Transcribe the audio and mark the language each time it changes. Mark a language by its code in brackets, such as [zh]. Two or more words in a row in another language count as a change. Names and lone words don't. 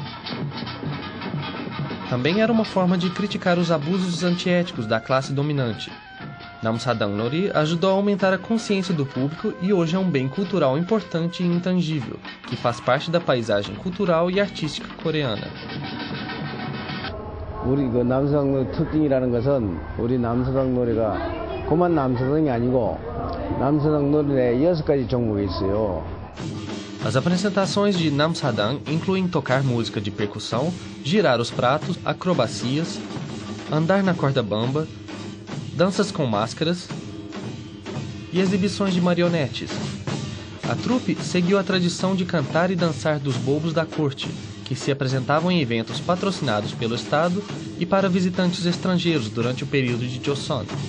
[pt] Também era uma forma de criticar os abusos antiéticos da classe dominante. Namsadang Nori ajudou a aumentar a consciência do público e hoje é um bem cultural importante e intangível, que faz parte da paisagem cultural e artística coreana. [ko] 우리 그 남사당 특징이라는 것은 우리 남사당 노래가 그만 남사당이 아니고 남사당 노래에 6가지 종목이 있어요. [pt] As apresentações de Namsadang incluem tocar música de percussão, girar os pratos, acrobacias, andar na corda bamba, danças com máscaras e exibições de marionetes. A trupe seguiu a tradição de cantar e dançar dos bobos da corte, que se apresentavam em eventos patrocinados pelo Estado e para visitantes estrangeiros durante o período de Joseon.